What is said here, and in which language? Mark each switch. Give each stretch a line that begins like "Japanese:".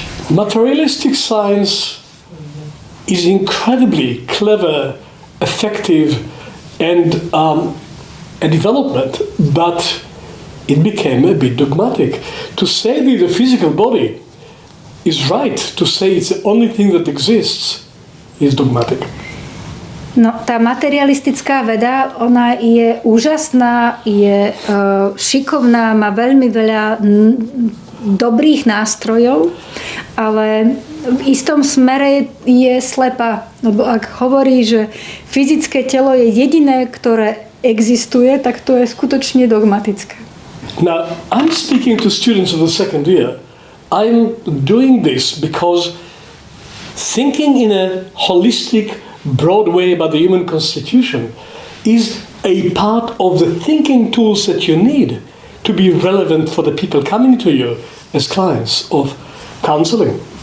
English: Materialistic science is incredibly clever, effective, and a development, but it became a bit dogmatic. To say that the physical body is right, to say it's the only thing that exists, is dogmatic.
Slovak: No, tá materialistická veda, ona je úžasná, je šikovná, má veľmi veľa dobrých nástrojov, ale v istom smere je slepá. Lebo ak hovorí, že fyzické telo je jediné, ktoré existuje, tak to je skutočne dogmatické.
English: Now, I'm speaking to students of the second year. I'm doing this because thinking in a holistic, broad way about the human constitution is a part of the thinking tools that you need to be relevant for the people coming to you as clients of counseling.